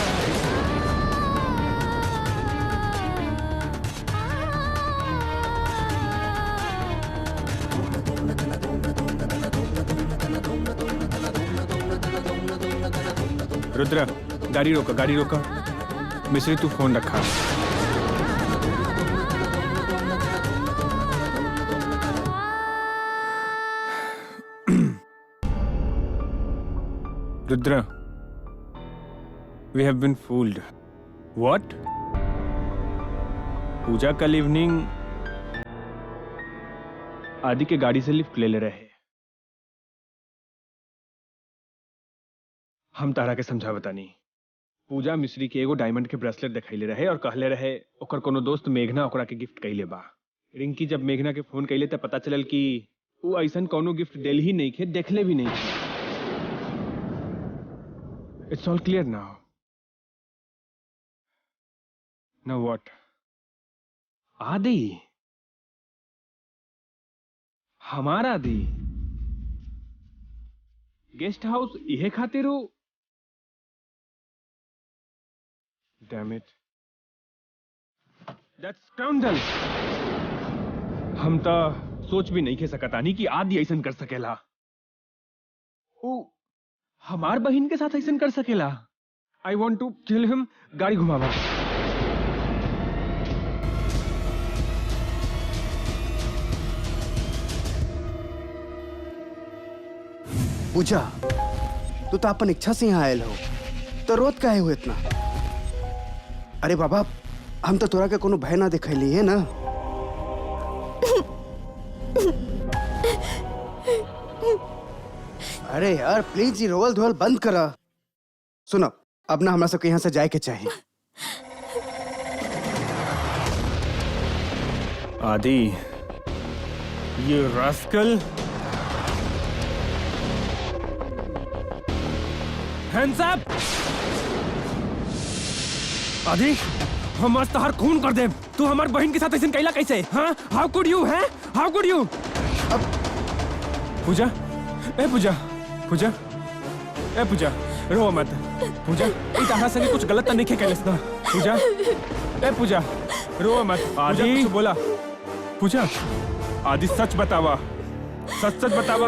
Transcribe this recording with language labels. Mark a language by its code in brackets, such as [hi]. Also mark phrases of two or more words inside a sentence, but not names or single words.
[bho] रुद्रा, गाड़ी रोका। मिश्री तू फोन रखा। रुद्रा, [en] we have been fooled. What? [bho] पूजा कल इवनिंग आदि के गाड़ी से लिफ्ट ले ले रहे। हम तारा के समझा बतानी। पूजा मिश्री के एगो डायमंड के ब्रेसलेट दिखाइले रहे और कहले रहे ओकर कोनो दोस्त मेघना ओकरा के गिफ्ट कइले बा। रिंकी जब मेघना के फोन कइले त पता चलल कि वो ऐसन कोनो गिफ्ट देल ही नहीं खे, देखले भी नहीं थे। [en] It's all clear now. Now what? [bho] आदि, हमारा आदि गेस्ट हाउस इहे खातिर हो। [en] Damn it, that's scoundrel. [bho] हम तो सोच भी नहीं खे सकतानी कि आदि ऐसन कर सकेला। ओ हमार बहन के साथ ऐसन कर सकेला। [en] I want to kill him. [bho] गाड़ी घुमावा। पूजा, तू तो अपन इच्छा से यहाँ आयल हो, तो रोत काहे हो इतना? अरे बाबा, हम तो तोरा के कोनो भय ना दिखैली है ना। अरे यार प्लीज ये रोवल धोवल बंद करा। सुनो, अब ना हमरा सबके यहाँ से जाए के चाहिए। [en] आदि, ये rascal hands up. [bho] आदि, हम आज तहार खून कर दे। तू हमार बहन के साथ ऐसे कैला कैसे? हाँ, [en] How could you? Hey how could you? [bho] अब पूजा, ए पूजा, पूजा, ए पूजा, रो मत। पूजा, ई तहां संगे कुछ गलत तो नहीं खे कैलस ना? पूजा, ए पूजा, रो मत। आदि बोला। पूजा, आदि सच बतावा, सच सच बतावा।